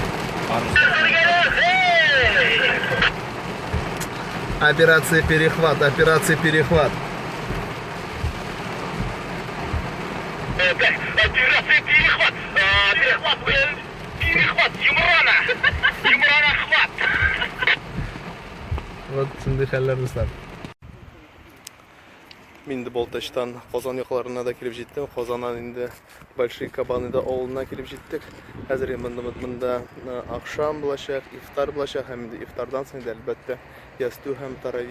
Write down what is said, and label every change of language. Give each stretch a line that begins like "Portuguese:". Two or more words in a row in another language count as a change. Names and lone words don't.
Russian: Операция перехват, операция перехват. Операция перехват! Перехват! Юмрана! Юмрана хват!
Tatar: Вот шундай хәлләр дуслар. Мин инде Болтачтан Казан якларына да килеп җиттем. Казаннан инде Большие Кабаныда авылына килеп җиттек. Хәзер монда акшам булачак, ифтар булачак һәм инде ифтардан соң да әлбәттә ясту һәм таравих.